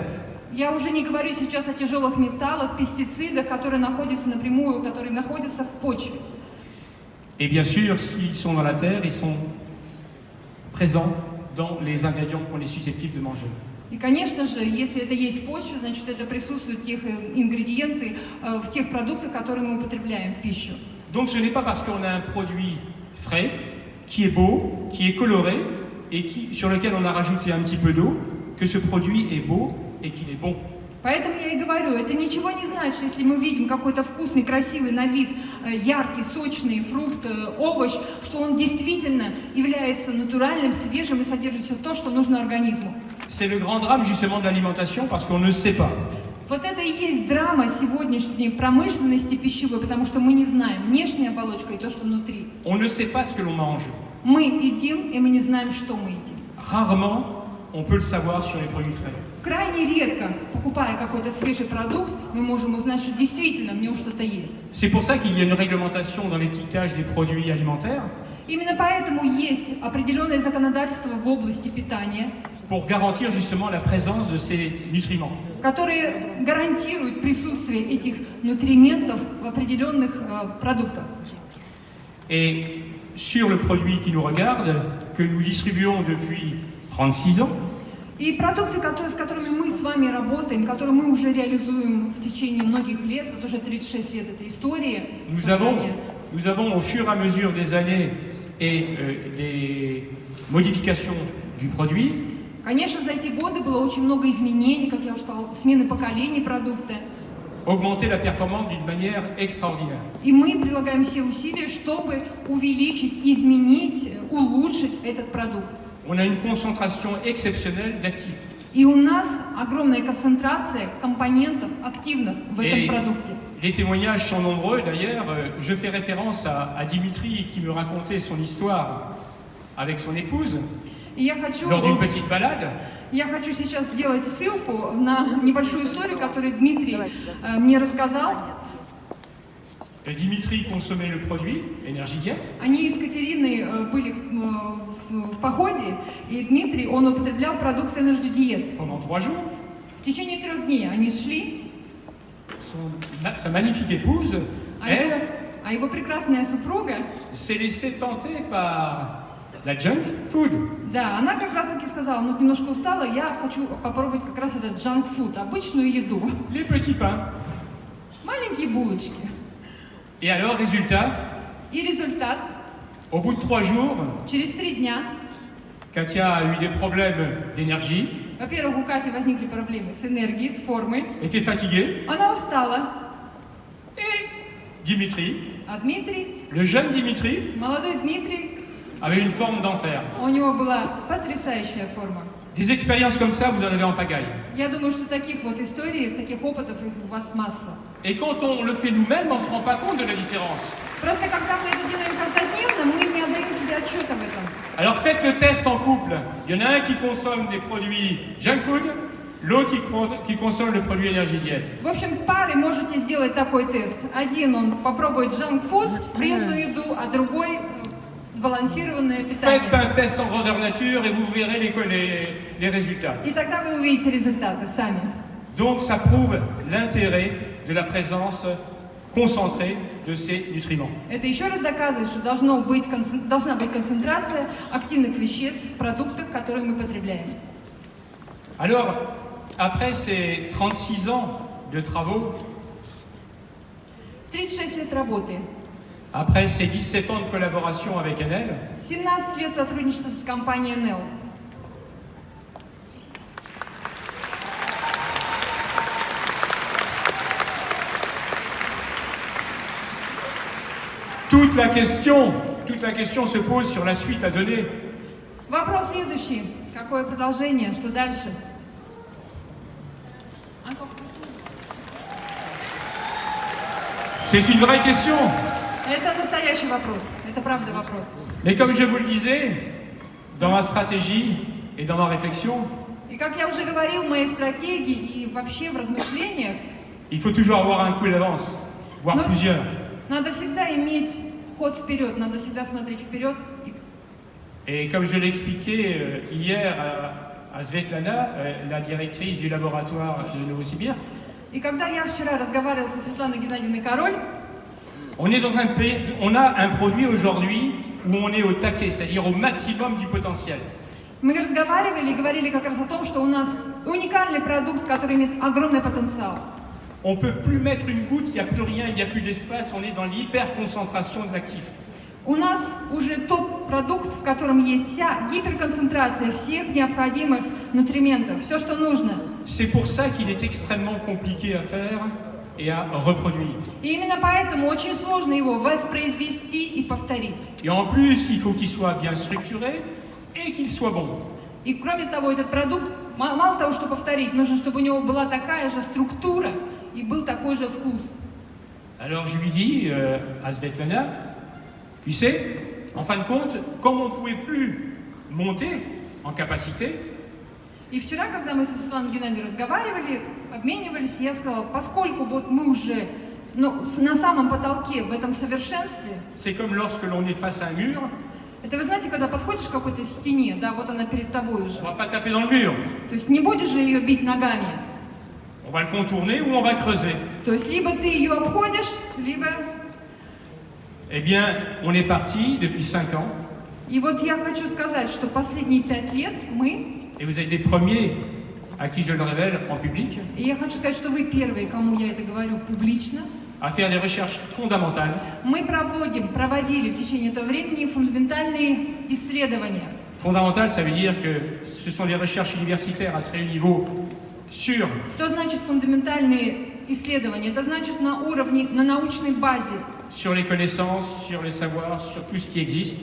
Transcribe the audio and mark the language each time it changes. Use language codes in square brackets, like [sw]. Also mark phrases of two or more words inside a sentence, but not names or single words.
[ru] Я уже не говорю сейчас о тяжелых металлах, пестицидах, которые находятся напрямую, которые находятся в почве. [fr] Et bien sûr, s'ils sont dans la terre, ils sont présents dans les ingrédients qu'on est susceptible de manger. [ru] И, конечно же, если это есть в почве, значит, это присутствуют тех ингредиенты в тех продуктах, которые мы употребляем в пищу. [fr] Donc ce n'est pas parce qu'on a un produit frais, qui est beau, qui est coloré, et sur lequel on a rajouté un petit peu d'eau, que ce produit est beau et qu'il est bon. [ru] Поэтому я и говорю, это ничего не значит, если мы видим какой-то вкусный, красивый на вид, яркий, сочный фрукт, овощ, что он действительно является натуральным, свежим и содержит все то, что нужно организму. [fr] C'est le grand drame justement de l'alimentation parce qu'on ne sait pas. [ru] Вот это и есть драма сегодняшней промышленности пищевой, потому что мы не знаем внешняя оболочка и то, что внутри. [fr] On ne sait pas ce que l'on mange. [ru] Мы едим, и мы не знаем, что мы едим. [fr] Rarement, on peut le savoir sur les produits frais. [ru] Крайне редко, покупая какой-то свежий продукт, мы можем узнать, что действительно в нем что-то есть. [fr] C'est pour ça qu'il y a une réglementation dans l'étiquetage des produits alimentaires [ru] Именно поэтому есть определенное законодательство в области питания, [fr] pour garantir justement la présence de ces nutriments. [ru] которые гарантируют присутствие этих нутриентов в определенных продуктах. [fr] Et sur le produit qui nous regarde, que nous distribuons depuis 36 ans, [ru] И продукты, с которыми мы с вами работаем, которые мы уже реализуем в течение многих лет, вот уже 36 лет этой истории. [fr] nous avons au fur et à mesure des années et des modifications du produit, [ru] Конечно, за эти годы было очень много изменений, как я уже сказала, смены поколений продукта. [fr] augmenter la performance d'une manière extraordinaire. [ru] И мы прилагаем все усилия, чтобы увеличить, изменить, улучшить этот продукт. [fr] On a une concentration exceptionnelle d'actifs. [ru] И у нас огромная концентрация компонентов активных в этом [fr] Et [ru] продукте. [fr] les témoignages sont nombreux d'ailleurs. Je fais référence à Dimitri qui me racontait son histoire avec son épouse [ru] И я хочу [fr] petite balade. [ru] сейчас сделать ссылку на небольшую историю, которую Дмитрий мне рассказал. [fr] Dimitri consommait le produit, Energidiet. [ru] Они с Катериной были в походе, и Дмитрий, он употреблял продукт Energy Diet. [fr] Pendant 3 jours, [ru] В течение 3 дней они шли, [fr] sa magnifique épouse, elle, [ru] а его прекрасная супруга, [fr] s'est laissée tenter par la [en] junk food. [ru] да, она как раз таки сказала, ну немножко устала, я хочу попробовать как раз этот [en] junk food, [ru] обычную еду. [fr] Les petits pains. [ru] Маленькие булочки. [fr] Et alors, résultat, [ru] И результат, [fr] au bout de 3 jours, [ru] через 3 дня, [fr] Katia a eu des problèmes d'énergie, [ru] во-первых, у Кати возникли проблемы с энергией, с формой, [fr] était fatiguée, [ru] она устала, [fr] et Dimitri, [ru] а Дмитрий, [fr] le jeune Dimitri, [ru] молодой Дмитрий, [fr] avait une forme d'enfer. [ru] у него была потрясающая форма. [fr] Des expériences comme ça, vous en avez en pagaille. [ru] Я думаю, что таких вот историй, таких опытов их у вас масса. [fr] Et quand on le fait nous-mêmes, on ne se rend pas compte de la différence. [ru] Просто когда мы это делаем каждодневно, мы не отдаем себе отчета в этом. [fr] Alors faites le test en couple. Il y en a un qui consomme des produits [en] junk food, [fr] l'autre qui consomme le produit Energy Diet. [ru] В общем, пары можете сделать такой тест. Один он попробует [en] junk food, [ru] вредную еду, а другой сбалансированное [fr] Faites [ru] питание. [fr] un test en grandeur nature et vous verrez les résultats. [ru] И тогда вы увидите результаты сами. [fr] Donc ça prouve l'intérêt de la présence concentrée de ces nutriments. [ru] Это еще раз доказывает, что должна быть концентрация активных веществ в продуктах, которые мы потребляем. [fr] Alors, après ces 36 ans de travaux, [ru] 36 лет работы, [fr] après ces 17 ans de collaboration avec Enel, [ru] 17 лет сотрудничества с компанией Enel, [fr] toute la question se pose sur la suite à donner. [ru] вопрос следующий. Какое продолжение? Что дальше? [fr] C'est une vraie question. [ru] Это настоящий вопрос. Это правда вопрос. [fr] Mais comme je vous le disais, dans ma stratégie et dans ma réflexion, [ru] И как я уже говорил в моей стратегии и вообще в размышлениях, [fr] il faut toujours avoir un coup d'avance, voire Non. plusieurs. [ru] надо всегда иметь ход вперед, надо всегда смотреть вперед. [fr] Et comme je l'ai expliqué hier à Svetlana, la directrice du laboratoire de Novosibirsk, [ru] И когда я вчера разговаривала со Светланой Геннадьевной Король, [fr] on est dans un pays, on a un produit aujourd'hui où on est au taquet, c'est-à-dire au maximum du potentiel. [ru] мы разговаривали и говорили как раз о том, что у нас уникальный продукт, который имеет огромный потенциал. [fr] On ne peut plus mettre une goutte, il n'y a plus rien, il n'y a plus d'espace, on est dans l'hyperconcentration de l'actif. [ru] У нас уже тот продукт, в котором есть вся гиперконцентрация всех необходимых нутриентов, все, что нужно. [fr] C'est pour ça qu'il est extrêmement compliqué à faire et à reproduire. [ru] И именно поэтому очень сложно его воспроизвести и повторить. [fr] Et en plus, il faut qu'il soit bien structuré et qu'il soit bon. [ru] И кроме того, этот продукт, мало того, что повторить, нужно, чтобы у него была такая же структура и был такой же вкус. [fr] Alors je lui dis à Svetlana, tu sais, en fin de compte, comme on ne pouvait plus monter en capacité, [ru] И вчера, когда мы со Светланой Геннадьевной разговаривали, обменивались, я сказала, поскольку вот мы уже на самом потолке, в этом совершенстве, [fr] c'est comme lorsque l'on est face à un mur, [ru] это вы знаете, когда подходишь к какой-то стене, да, вот она перед тобой уже. [fr] on ne va pas taper dans le mur, [ru] То есть не будешь же ее бить ногами. [fr] on va le contourner ou on va creuser. [ru] То есть либо ты ее обходишь, либо... [fr] Eh bien, on est parti depuis 5 ans, [ru] И вот я хочу сказать, что последние 5 лет мы, [fr] et vous êtes les premiers à qui je le révèle en public, [ru] и я хочу сказать, что вы первые, кому я это говорю публично, [fr] à faire des recherches fondamentales [ru] мы проводили в течение этого времени фундаментальные исследования. [fr] Fondamentales, ça veut dire que ce sont des recherches universitaires à très haut niveau sur [ru] Что значит фундаментальные исследования? Это значит на уровне, на научной базе, [fr] les connaissances, sur les savoirs, sur tout ce qui existe.